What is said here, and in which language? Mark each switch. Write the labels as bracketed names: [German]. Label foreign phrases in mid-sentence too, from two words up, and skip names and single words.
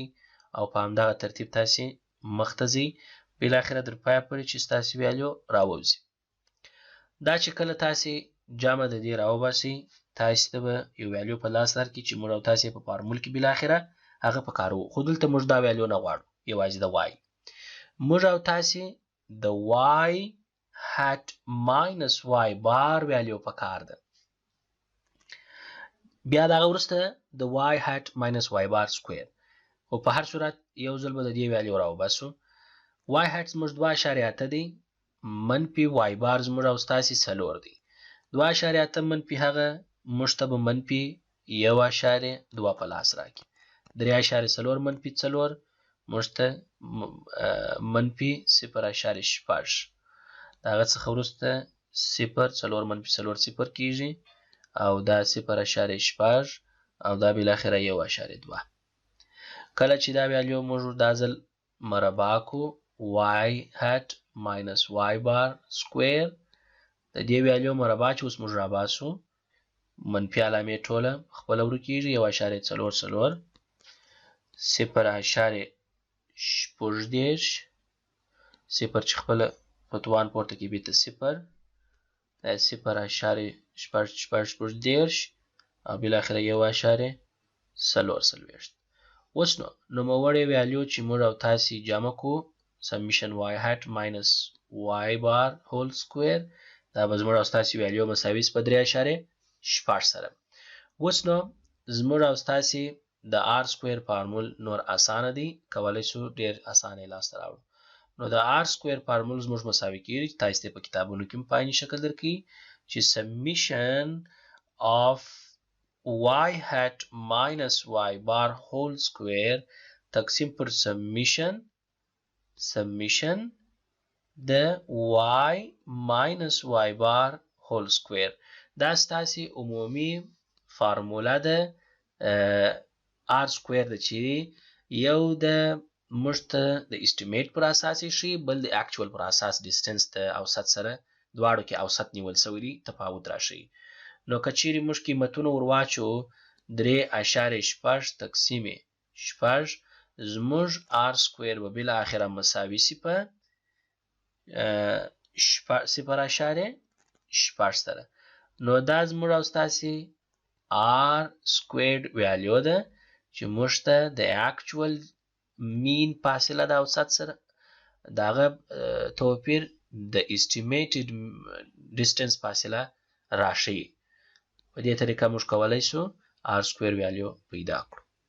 [Pashto] او په همدغه ترتیب تاسو مخته ځئ بالاخره در پایه پورې چې ستاسو ویلیو راووځي دا چې کله تاسو جمع د دې راوباسئ تاسو ته به یو ویلیو په لاس درکړي چې موږ او تاسو په فارمول کې بالاخره هغه په کار وو خو دلته موږ دا ویلیو نه غواړو یوازې د y موږ او تاسو د [English] y hat minus y bar [Pashto] ویلیو په کار ده بیا دغه وروسته د [English] y hat minus y bar square [Pashto] خو په هر صورت یو ځل به د دې ویلیو راوباسو [English] y hat [Pashto] زموږ 2.8 دی منفي [English] y bar [Pashto] زموږ او ستاسو 4 دی 2.8 منفي هغه موږ ته به منفي 1.2 په لاس راکړي 3.4 منفي 4 موږ ته منفي 0.6 د هغه څخه وروسته 0 څلور منفي څلور 0 کیږي او دا 0.6 او دا بالاخره 1.2. کله چې دا ویلیو موږ دا ځل مربع کو [English] y hat minus y bar square [Pashto] د دې ویلیو مربع چې اوس موږ راباسو منفي علامې ټوله خپله ورکیږي 1.44 0.14 صفر چې خپله فتوان پورته کې بیته 0 دا 0.14 او بالاخره 1.44. اوس نو نوموړی ویلیو چې موږ او تاسې جمع کو [English] summation y hat minus y bar whole square [Pashto] دا به زموږ او ستاسې ویلیو مساوي په 3.6 سره. اوس نو زموږ او ستاسې د [English] r square [Pashto] فارمول نور اسانه دی کولی شو ډیر اسانه یې لاسته راوړو. نو د [English] r square [Pashto] فارمول زموږ مساوي کیږي تاسې ته په کتابونو کې په عیني شکل درکوي چې [English] summation of y hat minus y bar whole square [Pashto] تقسیم پر summation د [English] y minus y bar whole square [Pashto] دا ستاسې عمومي فارموله ده [English] r square [Pashto] د چې یو د موږ ته د estimate پر اساس یې ښیي بل د actual پر اساس distance د اوسط سره دواړو کې اوسط نیول سوی دی تفاوت راشي. نو که چیرې موږ قیمتونه ور واچو 3.6 تقسیم 6 زموږ [English] r square [Pashto] به بالاخره مساوي سي په 0.6 سره. نو دا زموږ او ستاسې [English] r squared value [Pashto] ده چې موږ ته د [English] actual mean [Pashto] فاصله د اوسط سره دغه توپیر د [English] estimated distance [Pashto] فاصله راشي. په دې طریقه موږ کولی شو [English] r square value [Pashto] پیدا کړو.